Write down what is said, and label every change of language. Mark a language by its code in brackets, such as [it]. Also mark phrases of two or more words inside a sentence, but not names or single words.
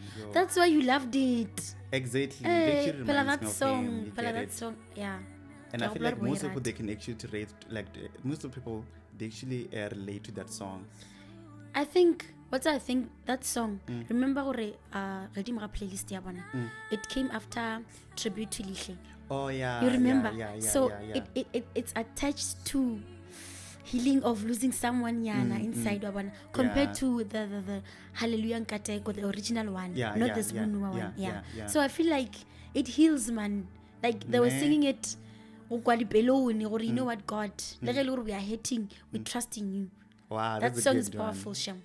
[en] That's why you loved it. Exactly. Hey, it actually reminds me of him. That song. Yeah. And I feel like most of people, they can actually relate, like most of people, they actually relate to that song. I think that song, remember playlist [nso] ya bona, [en] it came after Tribute to Lihle. Oh yeah, you remember? So it's attached to healing of losing someone inside [nso] wa bona, [en] compared to the Hallelujah Nkateko, the original one, not the Zbunua one. Yeah. So I feel like it heals, man. Like they were singing it, or you know what, God, we are hating, we trust in you. Wow, that song is powerful, Sham.